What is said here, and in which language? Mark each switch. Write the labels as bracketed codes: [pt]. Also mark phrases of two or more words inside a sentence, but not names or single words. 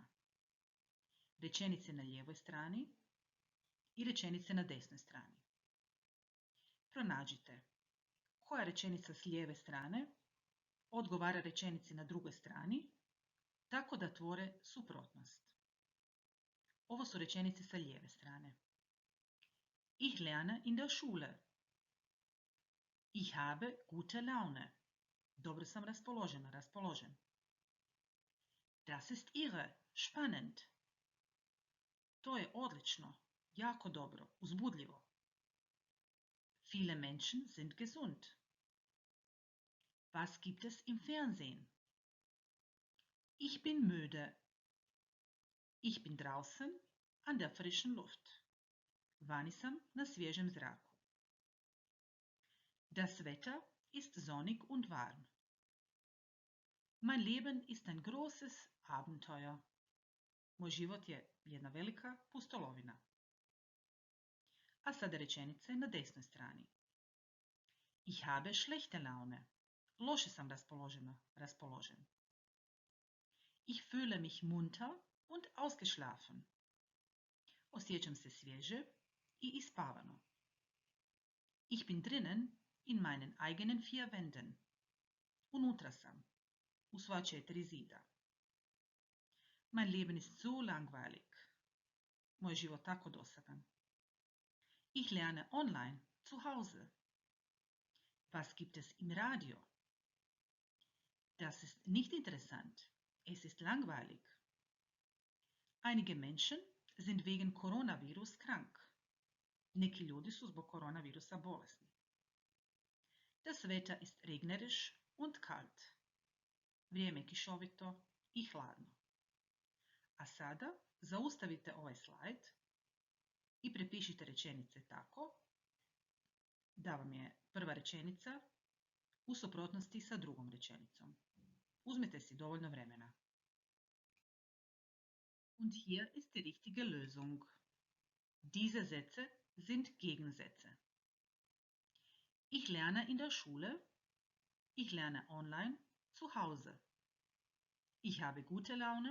[hr] Rečenice na lijevoj strani i rečenice na desnoj strani. Pronađite koja rečenica s lijeve strane odgovara rečenici na drugoj strani, tako da tvore suprotnost. Ovo su rečenice sa lijeve strane. [de] Ich lerne in der Schule. Ich habe gute Laune. [hr] Dobro sam raspoložena, raspoložen. [de] Das ist irre, spannend. [hr] To je odlično, jako dobro, uzbudljivo. [de] Viele Menschen sind gesund. Was gibt es im Fernsehen? Ich bin müde. Ich bin draußen an der frischen Luft. [hr] Vani sam na svježem zraku. [de] Das Wetter ist sonnig und warm. Mein Leben ist ein großes Abenteuer. [hr] Moj život je jedna velika pustolovina. A sada rečenice na desnoj strani. [de] Ich habe schlechte Laune. [hr] Loše sam raspoložen. [de] Ich fühle mich munter und ausgeschlafen. [hr] Osjećam se svježe i ispavano. [de] Ich bin drinnen in meinen eigenen 4 Wänden. [hr] Unutra sam, u sva 4 zida. [de] Mein Leben ist so langweilig. [hr] Moj život tako dosadan. [de] Ich lerne online, zu Hause. Was gibt es im Radio? Das ist nicht interessant. Es ist langweilig. Einige Menschen sind wegen Coronavirus krank. [hr] Neki ljudi su zbog koronavirusa bolesni. [de] Das Wetter ist regnerisch und kalt. [hr] Vrijeme je kišovito i hladno. A sada zaustavite ovaj slajd i prepišite rečenice tako da vam je prva rečenica u suprotnosti sa drugom rečenicom. Uzmite si dovoljno vremena. [de] Und hier ist die richtige Lösung. Diese Sätze sind Gegensätze. Ich lerne in der Schule. Ich lerne online zu Hause. Ich habe gute Laune.